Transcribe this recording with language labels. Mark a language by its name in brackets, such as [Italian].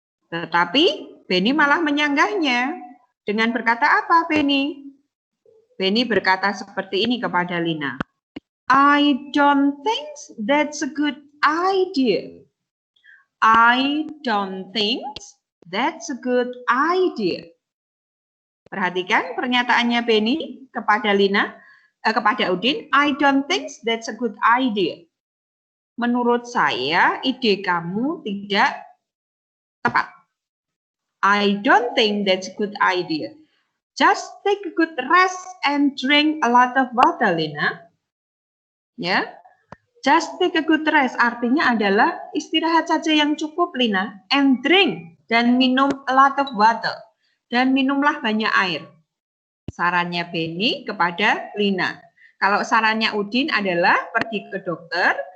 [Indonesian] Tetapi Benny malah menyanggahnya dengan berkata apa, Benny? Benny berkata seperti ini kepada Lina. [English] I don't think that's a good idea. I don't think that's a good idea. [Indonesian] Perhatikan pernyataannya Benny kepada Lina, kepada Udin. [English] I don't think that's a good idea. [Indonesian] Menurut saya, ide kamu tidak tepat. [English] I don't think that's a good idea. Just take a good rest and drink a lot of water, Lina. [Indonesian] Ya, [English] just take a good rest [Indonesian] artinya adalah istirahat saja yang cukup, Lina. [English] And drink, [Indonesian] dan minum [English] a lot of water. [Indonesian] Dan minumlah banyak air. Sarannya Benny kepada Lina. Kalau sarannya Udin adalah pergi ke dokter.